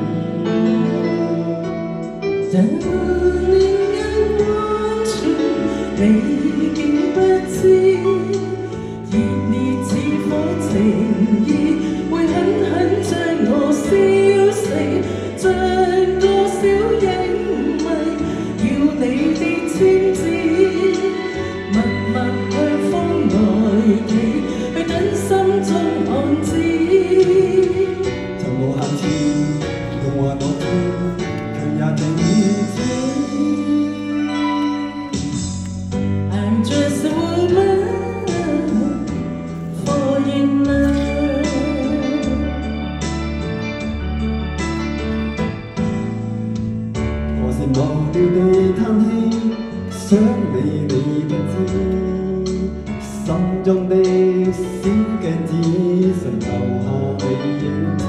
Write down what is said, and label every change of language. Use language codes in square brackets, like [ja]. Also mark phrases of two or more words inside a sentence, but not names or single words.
[yue] 但另眼關注，你竟不知，熱烈似火情意，會狠狠將我燒死，像個小影迷，要你的簽字，默默向風來企，去等心中安知。就無限次用話我知，卻也聽知。 [en] I'm just a woman for in love。 [yue] 何時無聊地嘆氣，想你你不知，心中的小鏡子常留下你影子。